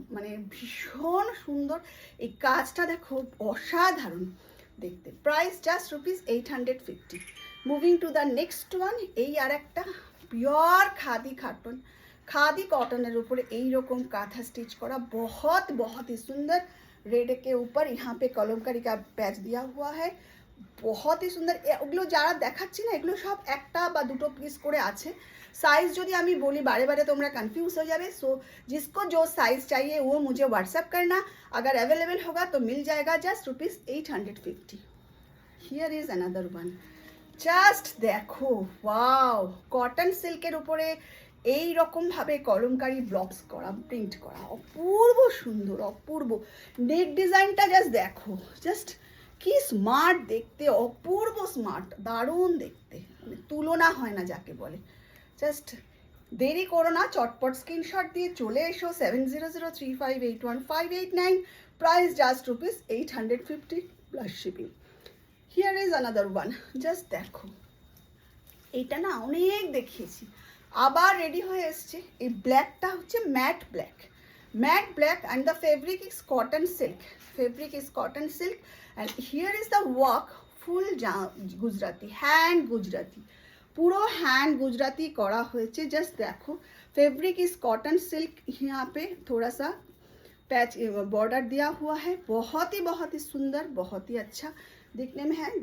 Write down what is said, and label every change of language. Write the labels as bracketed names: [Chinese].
[Bangla] মানে ভীষণ সুন্দর এই কাজটা, দেখো অসাধারণ দেখতে। Price just ₹850। [English] Moving to the next one. [Bangla] এই আর একটা পিওর [Hindi] खादी कॉटन ऊपर [Bangla] এইরকম কাঁথা স্টিচ করা, [Hindi] बहुत ही सुंदर। रेड के ऊपर यहाँ पे कलमकारी का पैच दिया हुआ है, बहुत ही सुंदर। [Bangla] এগুলো যারা দেখাচ্ছি না এগুলো সব একটা বা দুটো পিস করে আছে। [Hindi] साइज [Bangla] যদি আমি বলি [Hindi] बारे बारे [Bangla] তোমরা [Hindi] कंफ्यूज हो जावे। सो जिसको जो साइज चाहिए वो मुझे व्हाट्सएप करना, अगर अवेलेबल होगा तो मिल जाएगा। [English] Just ₹850। Here is another one. [Bangla] Just দেখো, ওয়াও, কটন সিল্কের উপরে এই রকম ভাবে কলমকারি ব্লকস করা, প্রিন্ট করা, অপূর্ব সুন্দর, অপূর্ব। নেক ডিজাইনটা জাস্ট দেখো, জাস্ট কি স্মার্ট দেখতে, অপূর্ব স্মার্ট, দারুণ দেখতে, মানে তুলনা হয় না যাকে বলে। জাস্ট দেরি করো না, চটপট স্ক্রিনশট দিয়ে চলে এসো 7003581589। Price just ₹850 plus shipping. [English] Here is another one. [Bangla] Just দেখো, এইটা না অনেক দেখিয়েছি, আবার রেডি হয়ে এসছে। এই ব্ল্যাকটা হচ্ছে [English] matte black, matte black and the fabric is cotton silk, fabric is cotton silk and here is the work full Gujarati, hand Gujarati, [Bangla] পুরো হ্যান্ড গুজরাটি করা হয়েছে। জাস্ট দেখো, [Hindi] फैब्रिक इज कॉटन सिल्क, यहाँ पे थोड़ा सा पैच बॉर्डर दिया हुआ है, बहुत ही सुंदर, बहुत ही अच्छा दिखने में है।